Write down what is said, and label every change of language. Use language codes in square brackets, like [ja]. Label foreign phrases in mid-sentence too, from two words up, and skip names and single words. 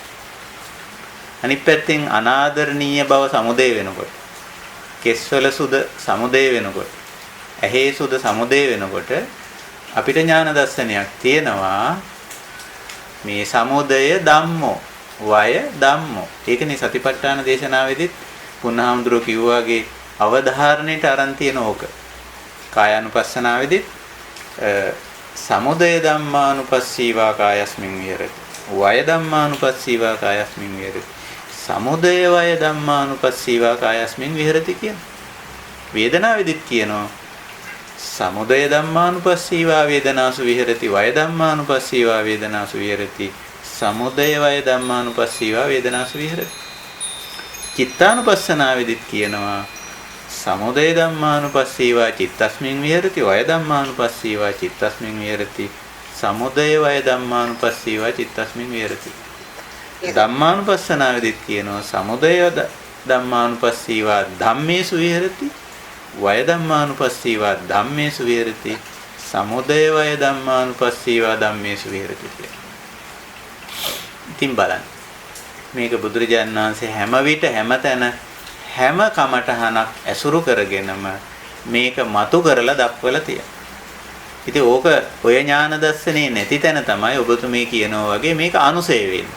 [si] අනිත් පැත්තෙන් අනාදරණීය බව සමුදය වෙනකොට කෙස්වල සුද සමුදය වෙනකොට ඇහි සුද සමුදය වෙනකොට අපිට ඥාන දර්ශනයක් තියෙනවා මේ [pi] සමුදය ධම්මෝ වය ධම්මෝ. [si] ඒකනේ සතිපට්ඨාන දේශනාවේදීත් පුණහාමුදුරුවෝ කිව්වාගේ අවධාරණයට අරන් තියෙන ඕක. [pi] කායානුපස්සනාවේදීත් සමුදය ධම්මානුපස්සීවා කායස්මින් විහෙරති. වය ධම්මානුපස්සීවා කායස්මින් විහෙරති. සමුදය වය ධම්මානුපස්සීවා කායස්මින් විහෙරති කියන. [si] වේදනාවේදීත් කියනවා [pi] සමුදය ධම්මානුපස්සීවා වේදනාසු විහෙරති. වය ධම්මානුපස්සීවා වේදනාසු විහෙරති. සමුදය වය ධම්මානුපස්සීවා වේදනාසු විහෙරති. [si] චිත්තානුපස්සනාවේදීත් කියනවා [pi] සමුදය ධම්මානුපස්සීවා චිත්තස්මින් විහෙරති. වය ධම්මානුපස්සීවා චිත්තස්මින් විහෙරති. සමුදය වය ධම්මානුපස්සීවා චිත්තස්මින් විහෙරති. [si] ධම්මානුපස්සනාවේදීත් කියනවා [pi] සමුදය ධම්මානුපස්සීවා ධම්මේසු විහෙරති. වය ධම්මානුපස්සීවා ධම්මේසු විහෙරති. සමුදය වය ධම්මානුපස්සීවා ධම්මේසු විහෙරති කියලා. [si] ඉතින් බලන්න මේක බුදුරජාණන් වහන්සේ හැම විට හැමතැන හැම කමඨහනක් ඇසුරු කරගෙනම මේක මතු කරලා දක්වලා තියෙනවා. ඉතින් ඕක ඔය ඥාන දර්ශනේ නැති තැන තමයි ඔබතුමී කියනවා වගේ මේක අනුසය වෙන්නේ.